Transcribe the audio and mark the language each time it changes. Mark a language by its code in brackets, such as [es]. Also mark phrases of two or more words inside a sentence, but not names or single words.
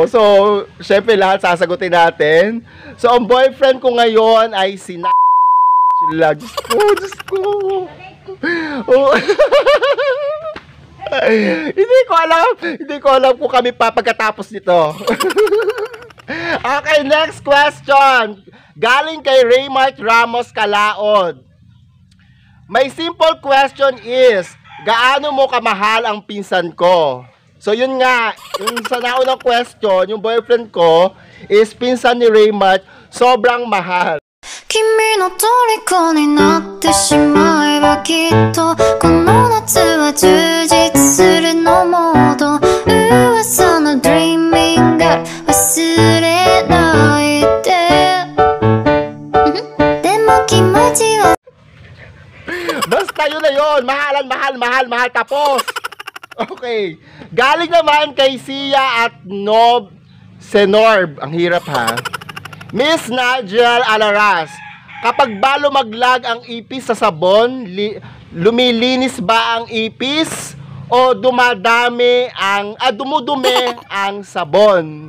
[tl] So, syempre lahat sasagutin natin. So, ang boyfriend ko ngayon ay si Diyos ko, Diyos ko. Oh. Hindi ko alam kung kami pa pagkatapos nito. [en] Okay, next question. [tl] Galing kay Raymart Ramos Calaod. [en] My simple question is, [tl] gaano mo kamahal ang pinsan ko? So yun nga, yung sa naunang question, yung boyfriend ko is pinsan ni Raymart, sobrang mahal. [ja] 君の虜になってしまえばきっとこの夏は充実するのモード噂の [en] Dreaming Girl [ja] 忘れないででも気持ちは [tl] Basta yun na yun, mahal, tapos. Okay, galing naman kay Sia at Nob Senorb, ang hirap ha. Miss Nigel Alaras, kapag ba lumaglag ang ipis sa sabon, lumilinis ba ang ipis o dumudumi ang sabon?